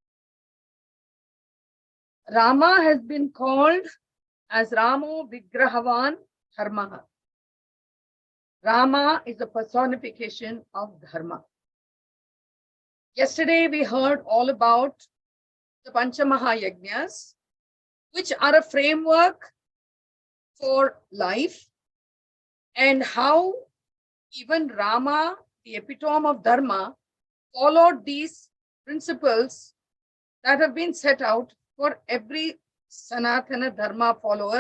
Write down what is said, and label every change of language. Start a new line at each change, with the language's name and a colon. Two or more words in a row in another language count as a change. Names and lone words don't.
English: Rama has been called as
Sanskrit: रामो विग्रहवान् धर्मः.
English: Rama is a personification of Dharma. Yesterday we heard all about the
Sanskrit: पञ्च महा यज्ञ,
English: which are a framework for life, and how even Rama, the epitome of Dharma, followed these principles that have been set out for every Sanathana Dharma follower.